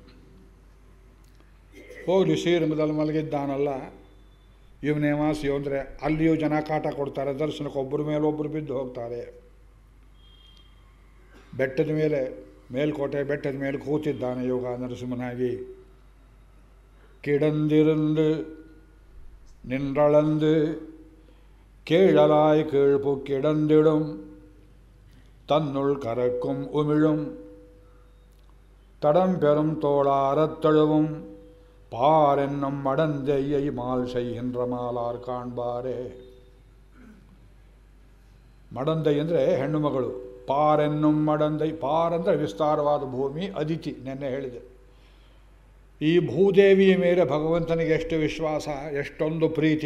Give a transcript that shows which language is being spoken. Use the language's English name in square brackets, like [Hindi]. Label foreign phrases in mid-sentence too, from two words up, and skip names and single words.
[Kannada] ಹೋಗಲಿ, ಶ್ರೀರಂಗದಲ್ಲಿ ಮಲಗಿದ್ದಾನಲ್ಲ, ಇವನೇ ವಾಸಿ ಅಂದರೆ ಅಲ್ಲಿಯೂ ಜನ ಕಾಟ ಕೊಡ್ತಾರೆ. ದರ್ಶನಕ್ಕೆ ಒಬ್ಬರ ಮೇಲೆ ಒಬ್ಬರು ಬಿದ್ದು ಹೋಗ್ತಾರೆ. ಬೆಟ್ಟದ ಮೇಲೆ, ಮೇಲ್ಕೋಟೆ ಬೆಟ್ಟದ ಮೇಲೆ ಕೂತಿದ್ದಾನೆ ಯೋಗ ನರಸಿಂಹನಾಗಿ. [Tamil] கிடந்திருந்து நின்றளந்து கீழலாய் கீழ்ப்பு கிடந்திடும் தன்னுள் கரக்கும் உமிழும் தடம் பெறும் தோளாரத் தழுவும் பாரென்னும் மடந்தையை மால் செய்கின்ற மாலார் காண்பாரே. [Kannada] ಮಡಂದೈ ಅಂದರೆ ಹೆಣ್ಣು ಮಗಳು. [Tamil] பாரென்னும் மடந்தை. [Kannada] ಪಾರ್ ಅಂದರೆ ವಿಸ್ತಾರವಾದ ಭೂಮಿ, ಅದಿತಿ. ನೆನ್ನೆ ಹೇಳಿದೆ. ಈ ಭೂದೇವಿಯ ಮೇಲೆ ಭಗವಂತನಿಗೆ ಎಷ್ಟು ವಿಶ್ವಾಸ, ಎಷ್ಟೊಂದು ಪ್ರೀತಿ.